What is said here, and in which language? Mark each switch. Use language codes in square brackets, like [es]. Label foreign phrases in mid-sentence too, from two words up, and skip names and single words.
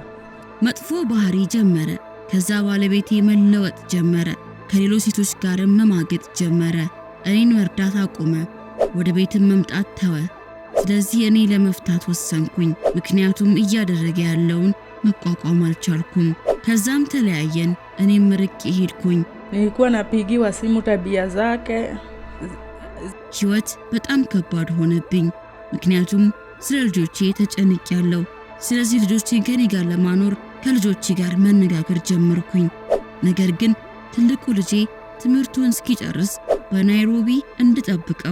[am] መጥፎ ባህሪ ጀመረ። ከዛ ባለቤቴ መለወጥ ጀመረ። ከሌሎች ሴቶች ጋር መማገጥ ጀመረ። እኔን መርዳት አቆመ። ወደ ቤትም መምጣት ተወ። ስለዚህ እኔ ለመፍታት ወሰንኩኝ። ምክንያቱም እያደረገ ያለውን መቋቋም አልቻልኩም። ከዛም ተለያየን። እኔም ርቄ ሄድኩኝ። [sw] Nilikuwa napigiwa simu tabia zake. [am] ህይወት በጣም ከባድ ሆነብኝ። ምክንያቱም ስለ ልጆቼ ተጨንቄያለሁ። ስለዚህ ልጆቼን ከኔ ጋር ለማኖር ከልጆቼ ጋር መነጋገር ጀመርኩኝ። ነገር ግን ትልቁ ልጄ ትምህርቱን እስኪጨርስ በናይሮቢ እንድጠብቀው